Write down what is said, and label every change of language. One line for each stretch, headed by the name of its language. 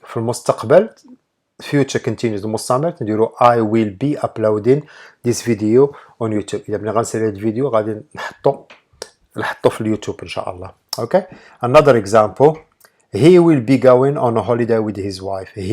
Arabic: في المستقبل
English: future continuous
Arabic: المستمر نديرو
English: I will be uploading this video on YouTube.
Arabic: إذا بغينا غنسالي هاد الفيديو غادي نحطو في اليوتيوب إن شاء الله.
English: Okay. Another example. He will be going on a holiday with his wife.